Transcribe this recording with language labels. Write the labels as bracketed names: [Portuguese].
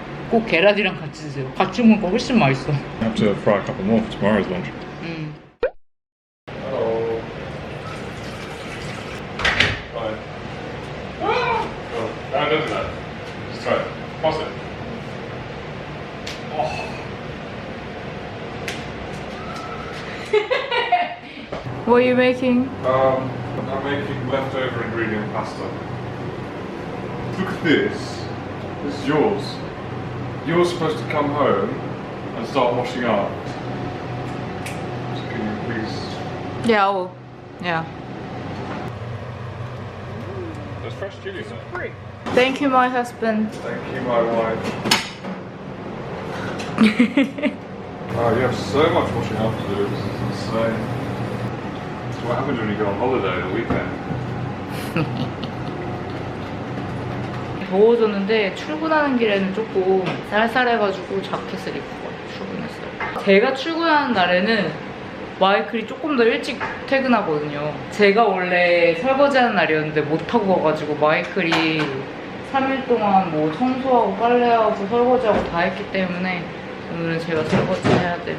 [Korean] 꼭 계란이랑 같이 드세요. 같이 먹으니까 훨씬 맛있어. [English] I have to fry a couple more for tomorrow's lunch. Oh. Fine. Oh, no, don't do that. Just try it. Pause it. Oh. What are you making? I'm making leftover ingredient pasta. Look at this. This is yours. You're supposed to come home and start washing up. So can you please... Yeah, I will. Yeah. There's fresh chili in there. Thank you, my husband. Thank you, my wife. Oh, you have so much washing up to do. This is insane. It's what happens when you go on holiday the weekend. [Korean] 더워졌는데 출근하는 길에는 조금 쌀쌀해가지고 자켓을 입고 출근했어요. 제가 출근하는 날에는 마이클이 조금 더 일찍 퇴근하거든요. 제가 원래 설거지하는 날이었는데 못하고 가가지고 마이클이 3일 동안 뭐 청소하고 빨래하고 설거지하고 다 했기 때문에 오늘은 제가 설거지 해야 돼요.